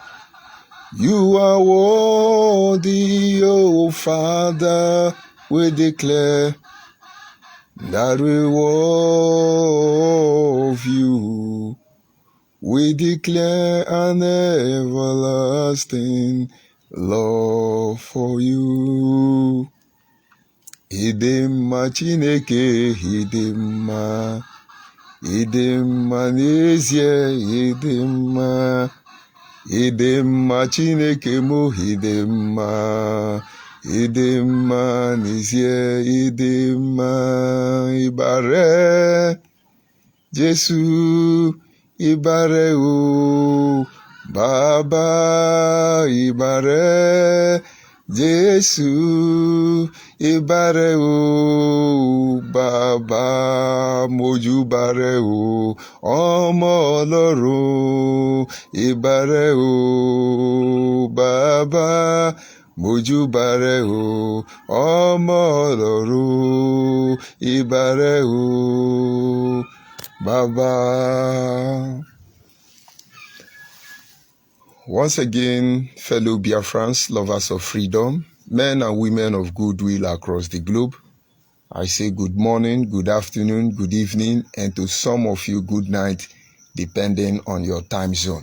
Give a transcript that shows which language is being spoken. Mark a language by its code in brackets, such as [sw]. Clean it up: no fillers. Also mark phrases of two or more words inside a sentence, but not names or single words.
[en] You are worthy, O Father, we declare that we love you. We declare an everlasting love for you. [ig] Idimma Chineke, idimma, idimma n'ezie, idimma, idimma Chineke mo, idimma, idimma n'ezie, idimma. [yo] Ibare Jesu, ibare o Baba, ibare Jesu, ibare o Baba, mojúbare o ọmọ Ọlọ́run, ibare o Baba, mojúbare o ọmọ Ọlọ́run, ibare o Baba. [en] Once again, fellow Biafrans, lovers of freedom, men and women of goodwill across the globe, I say good morning, good afternoon, good evening, and to some of you, good night, depending on your time zone.